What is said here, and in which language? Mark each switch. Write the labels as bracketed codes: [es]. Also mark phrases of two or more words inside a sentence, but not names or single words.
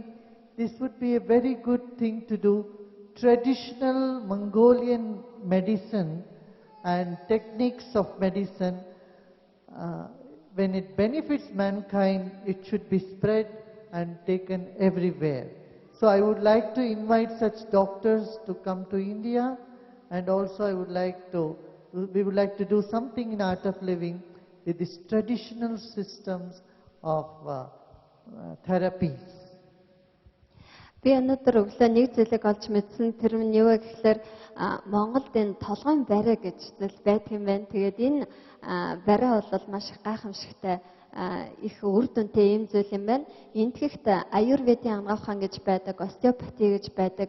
[en] This would be a very good thing to do. Traditional Mongolian medicine and techniques of medicine, when it benefits mankind, it should be spread and taken everywhere. So I would like to invite such doctors to come to India, and also we would like to do something in Art of Living with these traditional systems of therapies. [mn] Би өнөөдөр өглөө нэг зүйлийг олж мэдсэн. Тэр нь юу вэ гэхээр Монголд энэ толгойн барай гэж зүйл байдаг юм байна. Тэгээд энэ барай бол маш гайхамшигтай их үр дүнтэй юм зүйл юм байна. Энтгэхт аюрведийн ангаах ухаан гэж байдаг, остеопати гэж байдаг.